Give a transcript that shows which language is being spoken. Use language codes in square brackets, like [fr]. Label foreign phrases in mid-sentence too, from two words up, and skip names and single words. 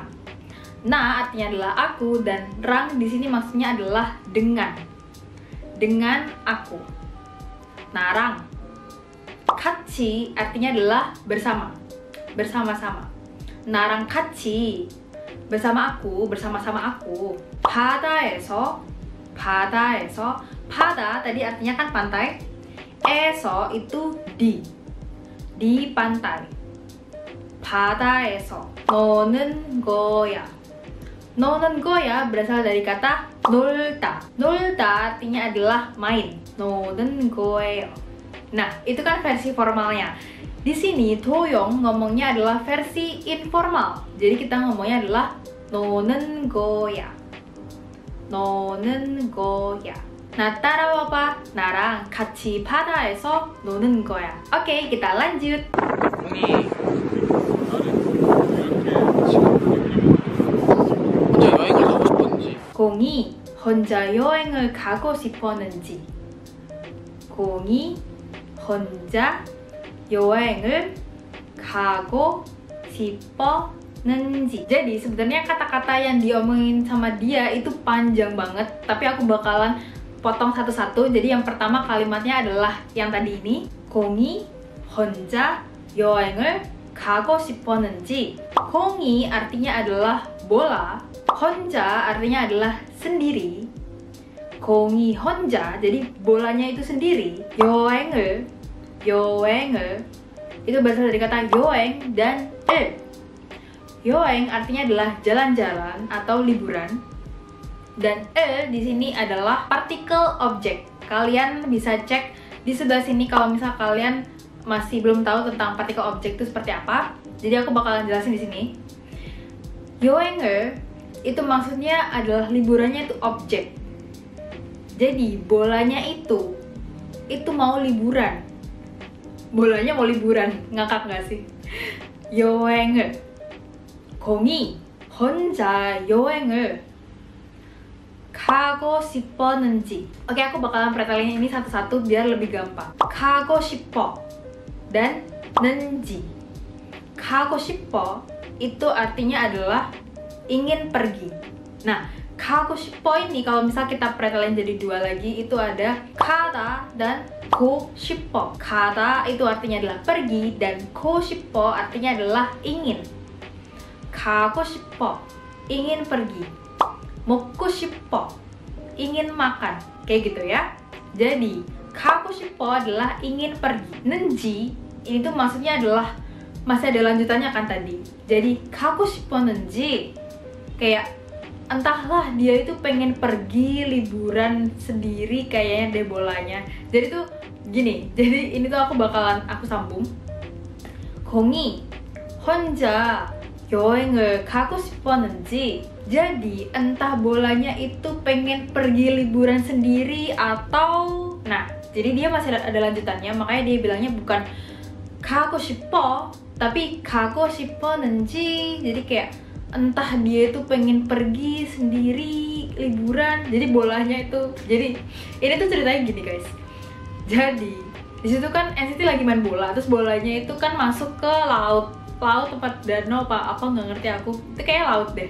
[id] Na artinya adalah aku dan rang di sini maksudnya adalah dengan aku. Narang. Katsi artinya adalah bersama-sama. [ko] 나랑 같이, [id] bersama-sama aku. [ko] 바다에서, 바다 [id] tadi artinya kan pantai. Eso itu di pantai. [ko] 바다에서 노는 거야. 노는 거야 [id] berasal dari kata 놀다. 놀다 artinya adalah main. [ko] 노는 거예요. [id] Nah, itu kan versi formalnya. Di sini Doyoung ngomongnya adalah versi informal. Jadi kita ngomongnya adalah [ko] 노는 거야. 노는 거야. 나 따라와봐. 나랑 같이 바다에서 노는 거야. 오케이, [id] kita lanjut. [ko] 공이 혼자 여행을 가고 싶었는지. 공이 혼자 여행을 가고 싶었는지. 공이 혼자 여행을 가고 싶었는지. [id] Jadi sebenarnya kata-kata yang diomongin sama dia itu panjang banget, tapi aku bakalan potong satu-satu. Jadi yang pertama kalimatnya adalah yang tadi ini. [ko] 공이 혼자 여행을 가고 싶었는지. [id] 공이 artinya adalah bola, 혼자 artinya adalah sendiri. [ko] 공이 혼자, [id] jadi bolanya itu sendiri. 여행을 itu berasal dari kata 여행 dan 여행 artinya adalah jalan-jalan atau liburan. Dan di sini adalah partikel objek. Kalian bisa cek di sebelah sini kalau misal kalian masih belum tahu tentang partikel objek itu seperti apa. Jadi aku bakalan jelasin di sini. 여행을 itu maksudnya adalah liburannya itu objek. Jadi bolanya itu mau liburan. Bolanya mau liburan, ngakak nggak sih? [ko] 여행을 공이 혼자 여행을 가고 싶었는지. [id] Oke, aku bakalan pretelin ini satu-satu biar lebih gampang. [ko] 가고 싶어 dan 는지. 가고 싶어 [id] itu artinya adalah ingin pergi. Nah, [ko] 가고 싶어 [id] ini kalau misal kita pretelin jadi dua lagi, itu ada 가다 dan [ko] 고 싶어. [id] 가다 itu artinya adalah pergi dan [ko] 고 싶어 [id] artinya adalah ingin. [ko] 가고 싶어 [id] ingin pergi. [ko] 먹고 싶어 [id] ingin makan. Kayak gitu ya. Jadi [ko] 가고 싶어 [id] adalah ingin pergi. 는지 ini tuh maksudnya adalah masih ada lanjutannya kan tadi. Jadi [ko] 가고 싶었는지 [id] kayak entahlah dia itu pengen pergi liburan sendiri kayaknya deh bolanya. Jadi tuh gini, jadi ini tuh aku sambung. [ko] 공이 혼자 여행을 가고 싶었는지. [id] Jadi entah bolanya itu pengen pergi liburan sendiri atau jadi dia masih ada lanjutannya, makanya dia bilangnya bukan [ko] 가고 싶어 [id] tapi [ko] 가고 싶었는지. [id] Jadi kayak entah dia itu pengen pergi sendiri liburan, jadi bolanya itu. Jadi ini tuh ceritanya gini guys. Jadi di situ kan NCT lagi main bola, terus bolanya itu kan masuk ke laut tempat danau apa nggak ngerti aku, itu kayak laut deh.